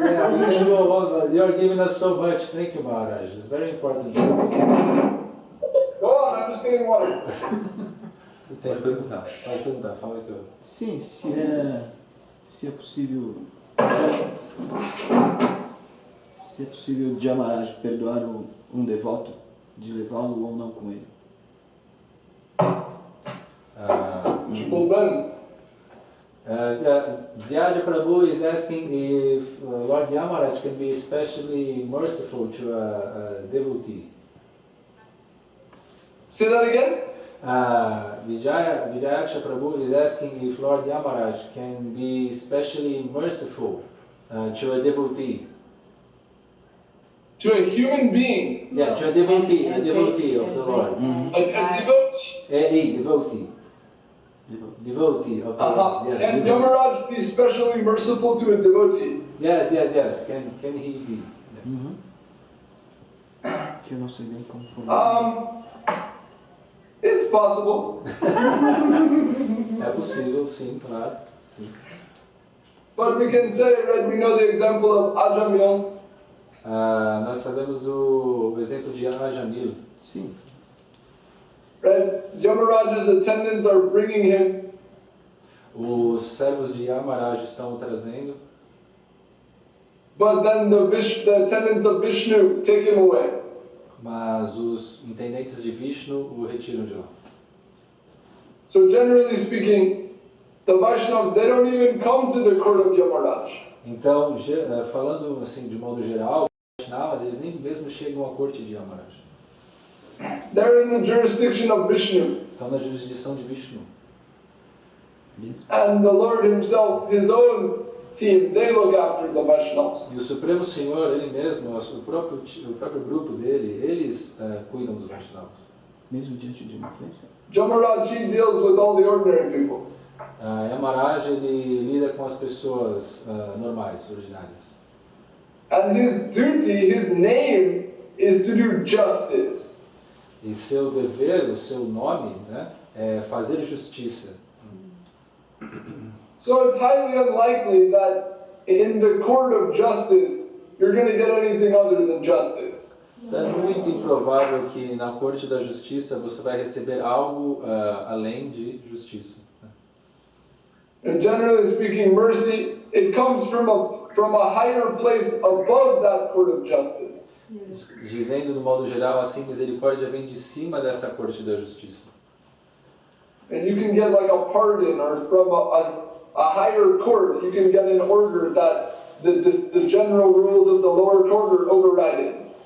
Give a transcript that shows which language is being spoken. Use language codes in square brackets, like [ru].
[en] Yeah, we can go on, but you're giving us so much. Thank you, Maharaj. It's very important to us. Go on, I'm just getting water. [pt] Pode perguntar. Pode perguntar, fala que eu. Sim, se é possível. Se é possível Jamaraj perdoar um devoto de levá-lo ou não com ele. [en] Well, then, Vyadya Prabhu is asking if Lord Yamaraj can be especially merciful to a devotee. say that again? Vijayaksha Prabhu is asking if Lord Yamaraj can be especially merciful to a devotee. To a human being, Yeah, to a devotee of the Lord. a devotee. A devotee. Devotee of the Lord. Yes. Can Yamaraj be specially merciful to a devotee? Yes. Can he be? Yes. [pt] Que eu não sei bem como formular. [en] It's possible. [pt] É possível, sim, claro. Sim. [en] But we can say, right, we know the example of Ajamil. [pt] Nós sabemos o exemplo de Ajamil. Sim. [en] Right? Yamaraj's attendants are bringing him, [pt] Os servos de Yamaraj estão o trazendo, [en] but then the attendants of Vishnu take him away. [pt] mas os intendentes de Vishnu o retiram de lá. [en] So generally speaking, the Vaishnavas, they don't even come to the court of Yamaraj. [pt] Então, falando assim de modo geral, os Vaishnavas, eles nem mesmo chegam à corte de Yamaraj. [en] They're in the jurisdiction of Vishnu. [pt] Estão na jurisdição de Vishnu. [en] And the Lord himself, his own team, they look after the Vaishnavas. [pt] E o Supremo Senhor, ele mesmo, o próprio grupo dele, eles cuidam dos Vaishnavas. Mesmo diante de uma ofensa. [en] Yamaraj, he deals with all the ordinary people. [pt] Yamaraj, ele lida com as pessoas normais, ordinárias. [en] And his duty, his name, is to do justice. [pt] E seu dever, o seu nome, né, é fazer justiça. [en] So it's highly unlikely that in the court of justice, you're going to get anything other than justice. [pt] Então é muito improvável que na corte da justiça você vai receber algo além de justiça. [en] And generally speaking, mercy, it comes from a higher place above that court of justice. [pt] Dizendo de modo geral, assim, misericórdia vem de cima dessa corte da justiça. [en] And you can get like a pardon, or from a higher court, you can get an order that the general rules of the lower court are overridden.